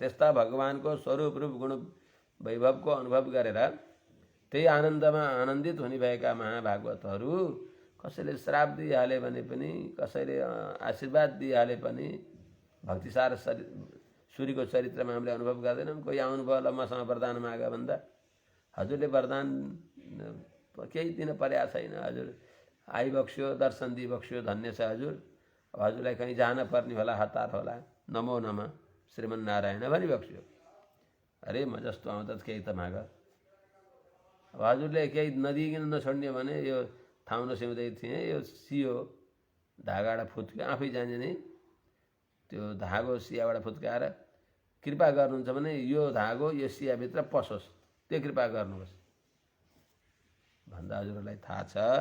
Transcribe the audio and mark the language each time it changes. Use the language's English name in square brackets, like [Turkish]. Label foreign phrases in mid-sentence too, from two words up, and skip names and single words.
[Nepali] त्यस्ता भगवानको स्वरूप रूप गुण वैभवको अनुभव गरेर त्यही आनन्दमा आनन्दित हुने भएका महाभागवतहरू कसैले श्राप दिइहाले भने पनि कसैले आशीर्वाद दिइहाले पनि भक्तिसार सूर्यको चरित्रमा हामीले अनुभव गर्दैनौँ। कोही आउनुभयो ल मसँग वरदान माग भन्दा हजुरले वरदान केही दिन परेको छैन, हजुर आइबक्स्यो दर्शन दिइबक्स्यो धन्य छ हजुर, अब हजुरलाई कहीँ जान पर्ने होला हतार होला [Sanskrit] नमो नमः श्रीमन्नारायण [Nepali] भनिबक्स्यो। अरे म जस्तो आउँदा केही त माग। अब हजुरले केही नदिइकन नछोड्ने भने यो ठाउँ नसिउँदै थिएँ यो सियो धागाबाट फुत्क्यो आफै जाने नै त्यो धागो सियाबाट फुत्काएर कृपा गर्नुहुन्छ भने यो धागो यो सियाभित्र पसोस् त्यो कृपा गर्नुहोस् भन्दा हजुरलाई थाहा छ।